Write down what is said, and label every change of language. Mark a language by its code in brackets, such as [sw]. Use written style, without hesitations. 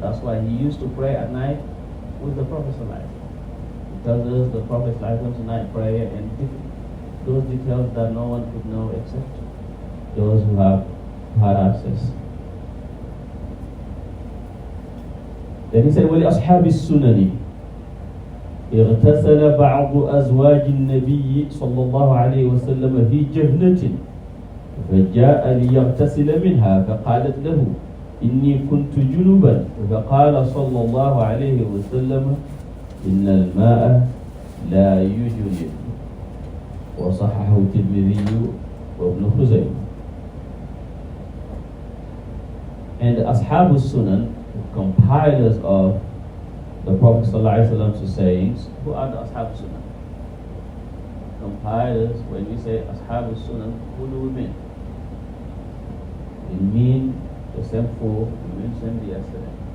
[en] That's why he used to pray at night with the Prophet ﷺ. He tells us the Prophet ﷺ's night prayer and those details that no one could know except those who have had access. Then he said, [ar] وَلِأَصْحَابِ السُّنَنِ اغتسل بعض أزواج النبي صلى الله عليه وسلم في جهنة فجاء ليغتسل منها فقالت له إني كنت جنبا فقال صلى الله عليه وسلم إن الماء لا يجنب وصححه الترمذي وابن خزيمة. [en] And the Ashab al-Sunan, compilers of the Prophet ﷺ's sayings, who are the Ashab al-Sunan? Compilers, when we say Ashab al-Sunan, who do we mean? We mean the same four we mentioned yesterday.